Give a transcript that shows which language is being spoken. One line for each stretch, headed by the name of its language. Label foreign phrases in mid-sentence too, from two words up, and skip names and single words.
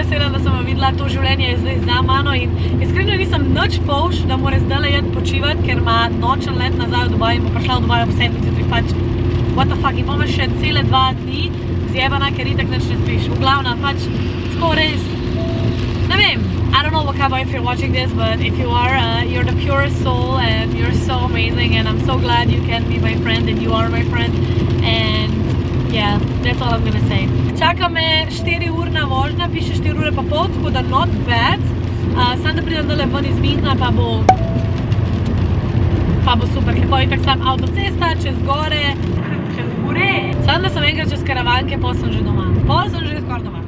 Slovenian: vesela, da sem jo videla, to življenje je zdaj za mano in iskreno nisem nič fovš, da mora zdajle jeti počivati, ker ima nočen let nazaj v Dubaj in bo prišla v Dubaj ob 7 zjutraj, pač
English: what the fuck,
Slovenian: in bomo še cele 2 dni zjebana, ker itak nič ne spiš. V glavnem, pač tako res, ne vem,
English: I don't know Wakaba if you're watching this, but if you are, you're the purest soul and you're so amazing and I'm so glad you can be my friend and you are my friend and yeah, that's all I'm gonna say.
Slovenian: Čaka me 4-urna vožnja, piše 4 ure pa pol, tako da
English: not bad.
Slovenian: Sam da pridem dole ven iz Münchna pa bo super, ker bo itak sam avtocesta, čez gore. Sam da sem enkrat čez Karavanke, pol sem že doma. Pol sem že skoraj